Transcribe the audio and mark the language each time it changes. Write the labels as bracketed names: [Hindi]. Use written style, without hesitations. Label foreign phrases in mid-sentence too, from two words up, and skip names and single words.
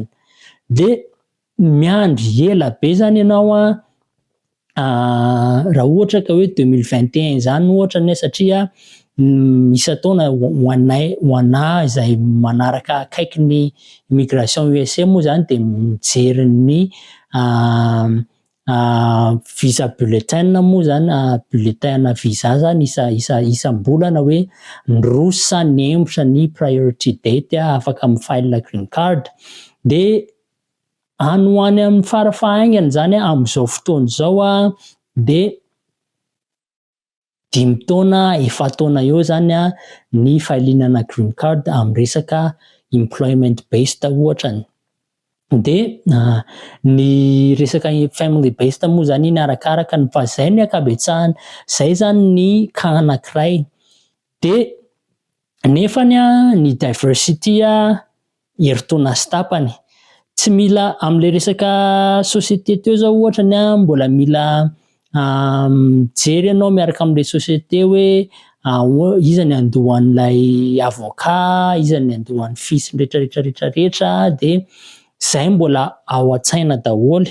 [Malagasy] Dia miandry ela be zany ianao raha ohatra ka hoe 2021 zany ohatra ny satria isa taona ho anahy izay manaraka akaiky ny immigration USA moa zany dia mijery ny [English] visa bulletin [Malagasy] moa zany [French] bulletin visa [Malagasy] zany isam-bolana hoe ndroso sa nembotra ny [English] priority date [Malagasy] afaka amin'ny [English] file green card. [Malagasy] Dia any ho any amin'ny farafahaingany zany amin'izao fotoana izao dia 5 taona 7 taona eo zany ny filenana [English] green card [Malagasy] amin'ny resaka [English] employment based [Malagasy] ohatrany. De ny resaka [English] family based [Malagasy] moa zany iny arakaraka ny fa zay ny ankabetsahany, zay zany ny cas anankiray. De nefany ny diversity heritaona sy tapany. Tsy mila am'le resaka société teo zao ohatrany mbola mila mijery anao miaraka am'le société hoe iza ny andohan'ilay avocat, iza ny andohan'ny fils rehetrarehetra de zay mbola ao an-tsaina daholo.